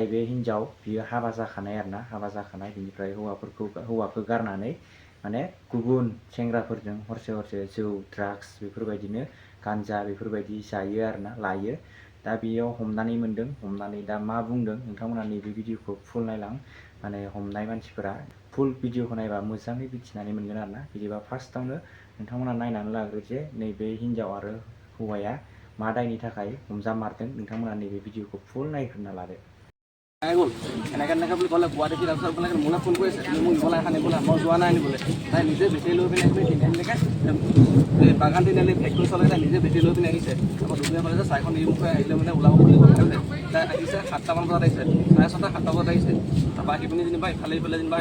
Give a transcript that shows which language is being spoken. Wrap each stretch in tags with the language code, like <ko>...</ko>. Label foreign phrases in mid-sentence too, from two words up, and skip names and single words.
<brx>बे हिनजाव बियो हाबा जाखानाय आरोना हाबा जाखानाय बिनिफ्राय हौवाखौ गारनानै माने गुबुन सेंग्राफोरजों हरसे जौ ड्राग्स बेफोरबायदिनो गान्जा बेफोरबायदि जायो आरोना लायो दा बेयाव हमनानै मोनदों हमनानै दा मा बुंदों नोंथांमोना नैबे भिडिअखौ फुल नायलां माने हमनाय मानसिफोरा</brx> <en>full video</en> <brx>नायबा मोजाङै मिथिनानै मोनगोन आरोना बिदिबा फार्स्टआवनो नोंथांमोना नायनानै लाग्रो जे नैबे हिनजाव आरो हौवाया मा दायनि थाखाय हमजामारदों नोंथांमोना नैबे भिडिअखौ फुल नायग्रोना लादो</brx> <as>গ'ল এনেকৈ বুলি ক'লে পোৱা দেখি তাৰপিছত বোলে মোলৈ ফোন কৰিছে মোক নিবলৈ এখন নিবলৈ মই যোৱা নাই আনিবলৈ তাই নিজে বেটেৰী লৈ পিনে তিনিআলিলৈকে এই বাগান তিনিআলি ফেক্টৰী চলাই তাই নিজে বেটেৰী লৈ পিনে আহিছে তাৰপৰা দুপৰীয়া ক'লে যে চাইখন এই মুখে আহিলে মানে ওলাব বুলি ক'লে তাই আহিছে 7টামান বজাত আহিছে 6:30 7টা বজাত আহিছে তাৰপৰা আহি পিনি যেনিবা ইফালে যেনিবা</as>